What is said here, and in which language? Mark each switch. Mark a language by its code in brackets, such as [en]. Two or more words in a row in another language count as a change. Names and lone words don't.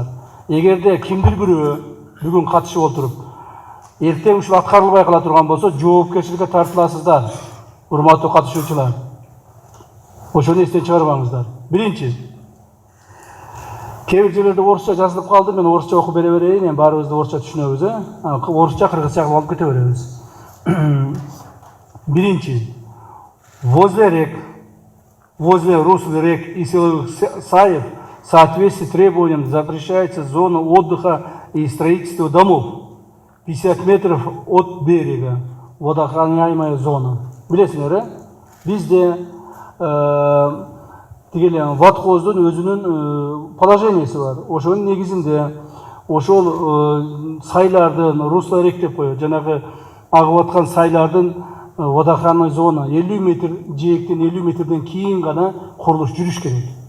[ky] Эгерде кимдир бирөө бүгүн катышып отуруп, эртең ушул аткарылбай кала турган болсо, жоопкерчиликке тартыласыздар, урматтуу катышуучулар. Ошону эстен чыгарбаңыздар. Биринчи, кээ бир жерлерде орусча жазылып калды, мен орусча окуп бере берейин, эми баарыбыз да орусча түшүнөбүз, орусча, кыргызча кылып алып кете беребиз. Биринчи, [ru] возле русл рек и силовых саев в соответствии с требованиям запрещается зона отдыха и строительства домов 50 метров от берега, водоохраняемая зона. [ky] Билесиңер, бизде ватхоздун өзүнүн положениясы бар. Ошонун негизинде ошол сайлардын [ru] русло рек [ky] деп коет, жанагы агып аткан сайлардын [ru] водоохранный зона [ky] 50 метр жээктен 50 метрден кийин гана курулуш жүрүш керек.